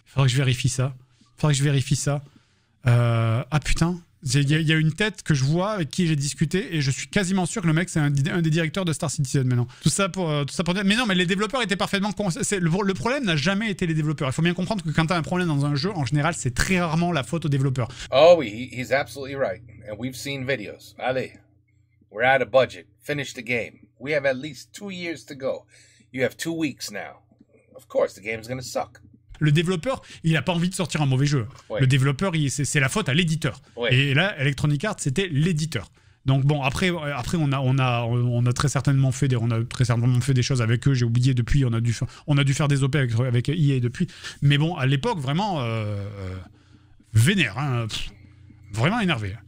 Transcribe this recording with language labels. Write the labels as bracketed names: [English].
[French] Il faudrait que je vérifie ça. Ah putain, il y a une tête que je vois avec qui j'ai discuté et je suis quasiment sûr que le mec c'est un des directeurs de Star Citizen maintenant. Tout ça pour dire. Mais non, mais les développeurs étaient parfaitement le problème n'a jamais été les développeurs. Il faut bien comprendre que quand t'as un problème dans un jeu, en général, c'est très rarement la faute aux développeurs. Oh oui, [English] he's absolutely right. And we've seen videos. Allez, we're out of budget. Finish the game. We have at least 2 years to go. You have 2 weeks now. Of course, the game's gonna suck. [French] Le développeur, il a pas envie de sortir un mauvais jeu. Ouais. Le développeur, c'est la faute à l'éditeur. Ouais. Et là, Electronic Arts, c'était l'éditeur. Donc bon, après on a très certainement fait des choses avec eux. J'ai oublié depuis. On a dû faire des OP avec EA depuis. Mais bon, à l'époque, vraiment vénère, hein, vraiment énervé.